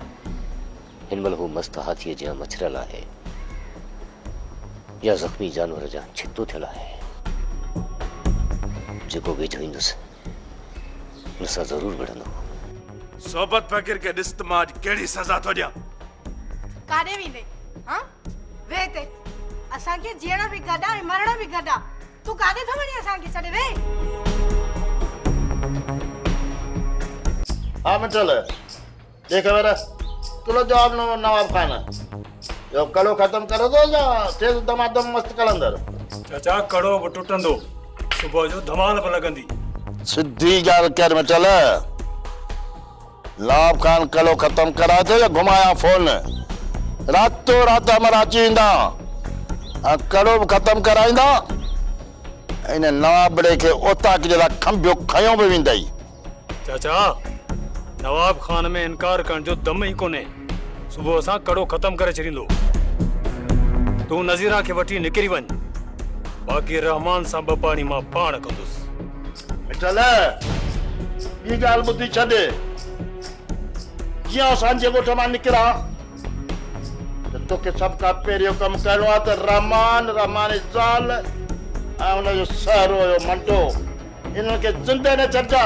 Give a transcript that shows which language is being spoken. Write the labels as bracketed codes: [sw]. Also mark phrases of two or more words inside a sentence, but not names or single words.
[sd] हिन महिल हू मस्त हाथीअ जा मछरल आहे या ज़ख़्मी जानवर जा छितो थियल आहे जेको वेझो ईंदुसि हुन सां ज़रूरु विढ़ंदो। सोबत फ़कीर खे ॾिस त मां अॼु कहिड़ी सज़ा थो ॾियां। काॾे वेंदे हां वे ते असांखे जीअण बि गॾा ऐं मरण बि गॾा तू काॾे थो वञे असांखे छॾे वे। [hi] हाँ मिठल देख मेरा तुलो जवाब नवाब खान यो कड़ो खत्म करो दो या तेज दमादम मस्त कलंदर। [sd] चाचा कड़ो बि टुटंदो सुबुह जो धमाल पे लगंदी। सिद्धी गाल कर मिठल नवाब खान कड़ो खत्म करा थे या घुमाया फोन रातों रात हमारा अची वेंदा कड़ो भी खत्म कराईंदा इन नवाब बड़े के ओता के जरा खंबियो खयो भी वेंदई। चाचा नवाब खान में इनकार करण जो दम ही कोने सुबह असां कड़ो खत्म करे छॾींदो। तू नज़ीरा खे वठी निकिरी वञ बाक़ी रहमान सां ॿ पाणी मां पाण कंदुसि। मिठल ॿी ॻाल्हि ॿुधी छॾ जीअं असांजे ॻोठ मां निकिरा त तोखे सभु खां पहिरियों कमु करिणो आहे त रहमान ज़ाल ऐं हुनजो सहरो हुयो मंटो इन्हनि खे ज़िंदह न छॾिजां।